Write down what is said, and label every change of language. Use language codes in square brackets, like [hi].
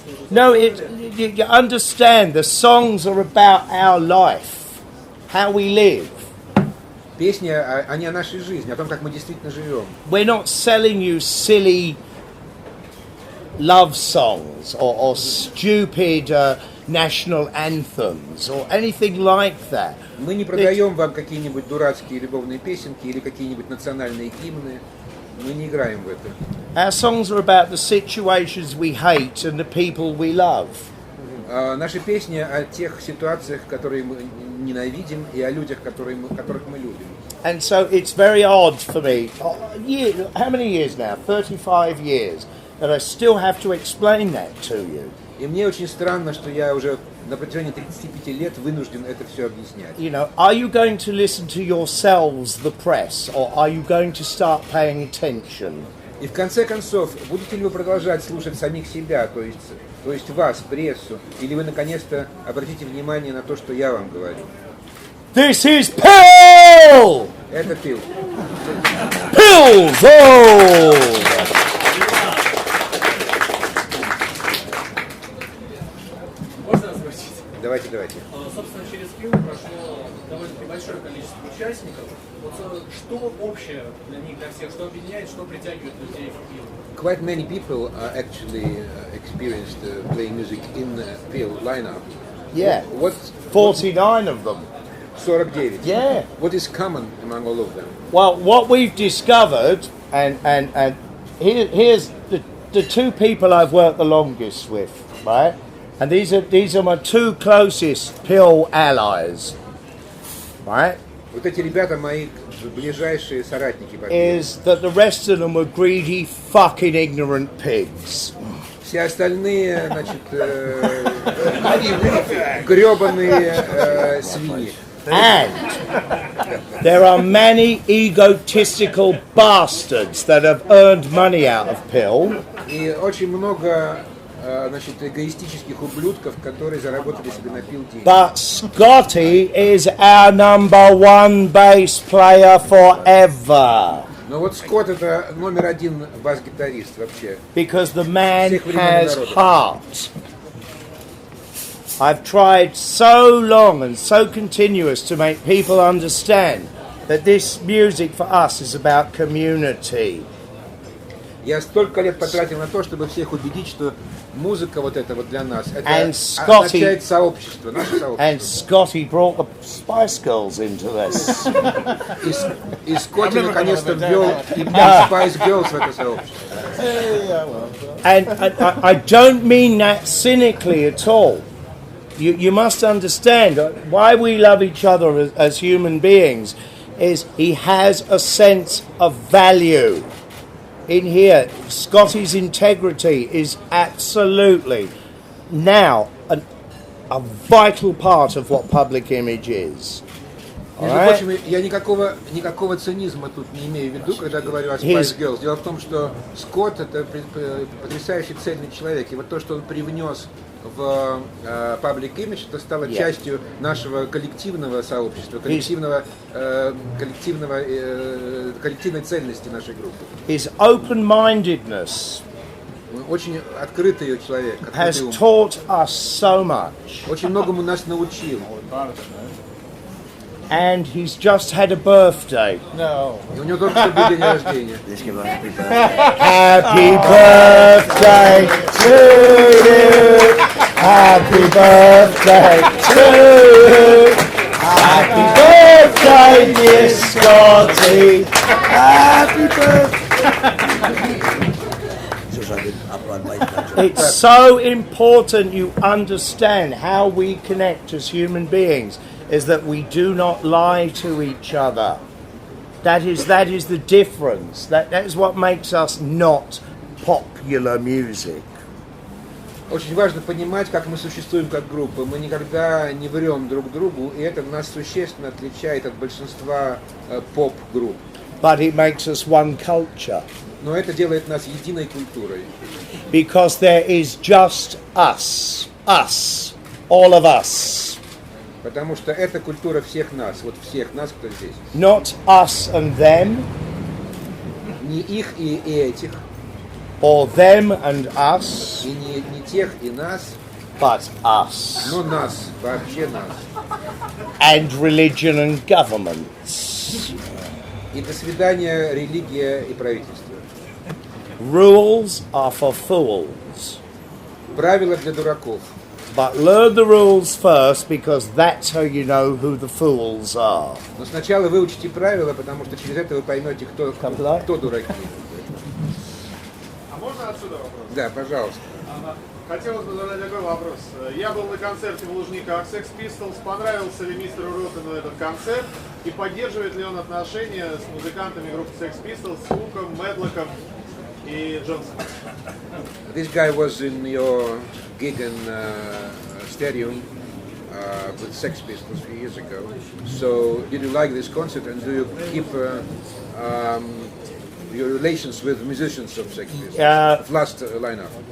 [en] No, you understand, the songs are about our life, how we live. [ru] Песни, они о нашей жизни, о том, как мы действительно живем. [en] We're not selling you silly love songs or stupid national anthems or anything like that. [ru] Мы не продаем вам какие-нибудь дурацкие любовные песенки или какие-нибудь национальные гимны. Мы не играем в это. [en] Our songs are about the situations we hate and the people we love. [ru] Наши песни о тех ситуациях, которые мы ненавидим, и о людях, которых мы любим. [en] And so it's very odd for me. How many years now? 35 years. That I still have to explain that to you. [ru] И мне очень странно, что я уже на протяжении 35 лет вынужден это все объяснять. [en] You know, are you going to listen to yourselves, the press, or are you going to start paying attention? [ru] И в конце концов, будете ли вы продолжать слушать самих себя, то есть вас, прессу, или вы наконец-то обратите внимание на то, что я вам говорю? [en] This is Pill! [ru] Это Пил. [en] Pillsville! [ru] Давайте. Собственно, через фильм прошло довольно-таки большое количество участников. Вот что общее для них, для всех, что объединяет, что притягивает людей в фильм? [en] Quite many people actually experienced playing music in Peel lineup. Yeah. What's 49 of them. 49. Yeah. What is common among all of them? Well, what we've discovered, and here's the two people I've worked the longest with, right? And these are my two closest Pill allies, right? [ru] Вот эти ребята мои ближайшие соратники. [en] Is that the rest of them were greedy, fucking ignorant pigs. [ru] Все остальные, значит, гребаные свиньи. [en] And there are many egotistical bastards that have earned money out of Pill. [ru] И очень много, значит, эгоистических ублюдков, которые заработали себе на Pill деньги. [en] But Scotty is our number one bass player forever. [ru] Но вот Скотт это номер один бас-гитарист вообще. [en] Because the man has heart. I've tried so long and so continuous to make people understand that this music for us is about community. [ru] Я столько лет потратил на то, чтобы всех убедить, что музыка вот эта вот для нас, это означает сообщество, наше сообщество. [en] And Scotty brought the Spice Girls into this. [ru] И Скотти наконец-то ввел Spice Girls в это сообщество. [en] And I don't mean that cynically at all. You must understand why we love each other as human beings is he has a sense of value. In here, Scotty's integrity is absolutely now a vital part of what public image is. [ru] Между прочим, я никакого цинизма тут не имею в виду, когда говорю о Spice Girls. Дело в том, что Скотт это потрясающий цельный человек. И вот то, что он привнес в public image, это стало частью нашего коллективного сообщества, коллективной цельности нашей группы. [en] His open-mindedness [ru] очень открытый человек, [en] has taught us so much. [ru] Очень многому нас научил. [en] And he's just had a birthday. No. [ru] И у него только что был день рождения. [en] Happy birthday to you. Happy birthday to you. Happy birthday, dear Scotty. Happy birthday. It's so important you understand how we connect as human beings. Is that we do not lie to each other. That is the difference. That is what makes us not popular music. [ru] Очень важно понимать, как мы существуем как группа. Мы никогда не врем друг другу, и это нас существенно отличает от большинства поп-групп. [en] But it makes us one culture. [ru] Но это делает нас единой культурой. [en] Because there is just us, all of us. [ru] Потому что это культура всех нас, вот всех нас, кто здесь. [en] Not us and them. [ru] Не их и этих. [en] Or them and us. [ru] И не тех и нас. [en] But us. [ru] Но нас, вообще нас. [en] And religion and governments. [ru] И до свидания, религия и правительство. [en] Rules are for fools. [ru] Правила для дураков. [en] But learn the rules first, because that's how you know who the fools are. [ru] Но сначала выучите правила, потому что через это вы поймете, кто дураки. А можно отсюда вопрос? Да, пожалуйста. Хотелось бы задать такой вопрос. Я был на концерте в Лужниках Sex Pistols. Понравился ли мистеру Ротену этот концерт? И поддерживает ли он отношения с музыкантами группы Sex Pistols, с Луком, Медлоком и Джонсоном? [en] This guy was in your gig in Stadium with Sex Pistols a few years ago. So, did you like this concert, and do you keep your relations with musicians of Sex Pistols? Last lineup.